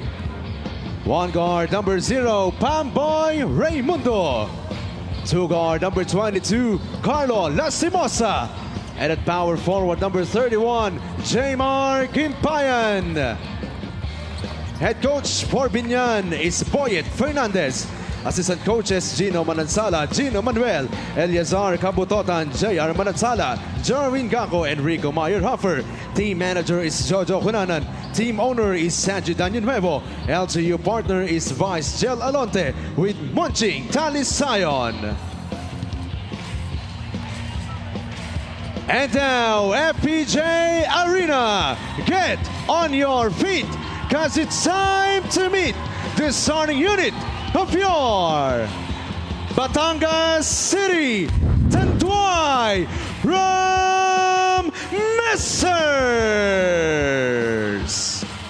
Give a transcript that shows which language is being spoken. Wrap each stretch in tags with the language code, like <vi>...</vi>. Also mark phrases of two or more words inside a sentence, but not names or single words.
<en>One guard, number 0, Pamboy Raymundo. Two guard, number 22, Carlo Lastimosa. And at power forward, number 31, Jaymar Gimpayan. Head coach for Biñan is Boyet Fernandez. Assistant coaches, Gino Manansala, Gino Manuel, Eliazar Kabutotan, JR Manansala, Jarwin Gako, and Rico Mayer-Huffer. Team manager is Jojo Hunanan. Team owner is Sanji Nuevo. LGU partner is Vice Gel Alonte with Munching Talisayon. And now, FPJ Arena, get on your feet, cause it's time to meet the starting unit of your Batangas City Tanduay Rum Masters.</en>